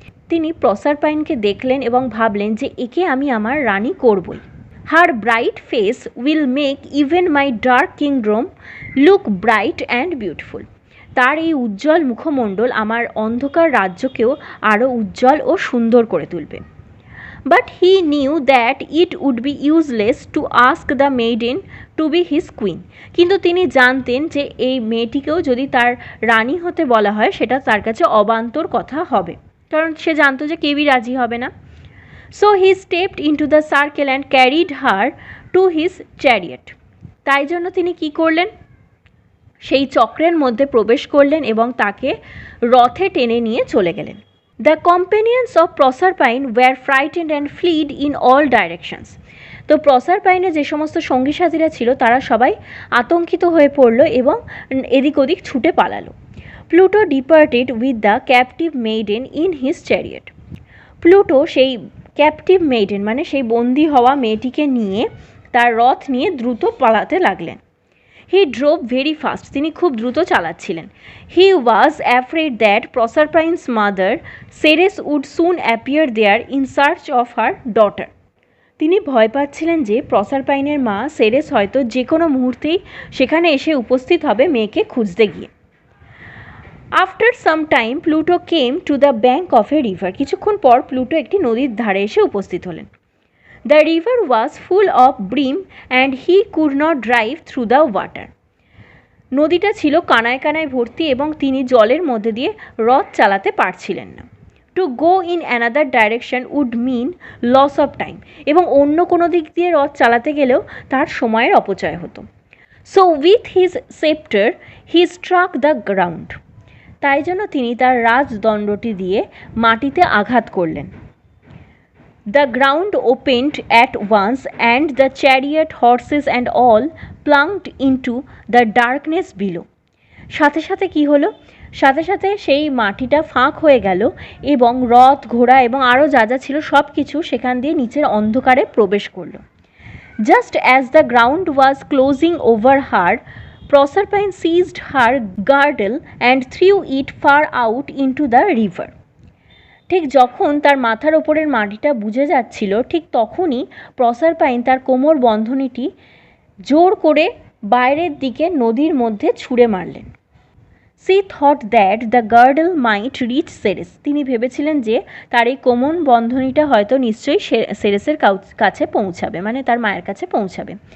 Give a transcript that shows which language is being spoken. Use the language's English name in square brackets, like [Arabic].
[Bangla] তিনি প্রসারপাইনকে দেখলেন এবং ভাবলেন যে একে আমি আমার রানী করবই। [English] Her bright face will make even my dark kingdom look bright and beautiful. [Bangla] তার এই উজ্জ্বল মুখমণ্ডল আমার অন্ধকার রাজ্যকেও আরও উজ্জ্বল ও সুন্দর করে তুলবে। [English] But he knew that it would be useless to ask the maiden to be his queen. [Bangla] কিন্তু তিনি জানতেন যে এই মেয়েটিকেও যদি তার রানী হতে বলা হয় সেটা তার কাছে অবান্তর কথা হবে, কারণ সে জানতো যে কেউই রাজি হবে না। [English] So he stepped into the circle and carried her to his chariot. [Bangla] তাই জন্য তিনি কি করলেন? সেই চক্রের মধ্যে প্রবেশ করলেন এবং তাকে রথে টেনে নিয়ে চলে গেলেন। [English] The companions of Proserpine were frightened and fled in all directions. [Bangla] তো প্রসারপাইনে যে সমস্ত সঙ্গী সাথীরা ছিল তারা সবাই আতঙ্কিত হয়ে পড়ল এবং এদিক ওদিক ছুটে পালালো। [English] Pluto departed with the captive maiden in his chariot. [Bangla] Pluto সেই ক্যাপটিভ মেইডেন মানে সেই বন্দি হওয়া মেয়েটিকে নিয়ে তার রথ নিয়ে দ্রুত পালাতে লাগলেন। [English] he drove very fast, [Bangla] তিনি খুব দ্রুত চালাচ্ছিলেন। [English] He was afraid that Proserpine's mother Ceres would soon appear there in search of her daughter. [Bangla] তিনি ভয় পাচ্ছিলেন যে প্রসারপাইনের মা সেরেস হয়তো যে কোনো মুহূর্তেই সেখানে এসে উপস্থিত হবে মেয়েকে খুঁজতে গিয়ে। [English] After some time Pluto came to the bank of a river. [Bangla] কিছুক্ষণ পর প্লুটো একটি নদীর ধারে এসে উপস্থিত হলেন। [English] The river was full of brim and he could not drive through the water. [Bangla] নদীটা ছিল কানায় কানায় ভর্তি এবং তিনি জলের মধ্যে দিয়ে রথ চালাতে পারছিলেন না। [English] To go in another direction would mean loss of time. [Bangla] এবং অন্য কোনো দিক দিয়ে রথ চালাতে গেলেও তার সময়ের অপচয় হতো। [English] So with his scepter he struck the ground. [Bangla] তাই জন্য তিনি তার রাজদণ্ডটি দিয়ে মাটিতে আঘাত করলেন। [English] The ground opened at once and the chariot, horses and all plunged into the darkness below. [Bangla] সাথে সাথে কি হলো? সাথে সাথে সেই মাটিটা ফাঁক হয়ে গেল এবং রথ, ঘোড়া এবং আরও যা যা ছিল সব কিছু সেখান দিয়ে নিচের অন্ধকারে প্রবেশ করল। [English] Just as the ground was closing over her, Proserpine seized her girdle and threw it far out into the river. [Bangla] ঠিক যখন তার মাথার ওপরের মাটিটা বুঝে যাচ্ছিল ঠিক তখনই প্রসারপাইন তার কোমর বন্ধনীটি জোর করে বাইরের দিকে নদীর মধ্যে ছুঁড়ে মারলেন। [English] She thought that the girdle might reach Ceres. [Bangla] তিনি ভেবেছিলেন যে তার এই কোমর বন্ধনীটা হয়তো নিশ্চয়ই সেরেসের কাছে পৌঁছাবে, মানে তার মায়ের কাছে পৌঁছাবে।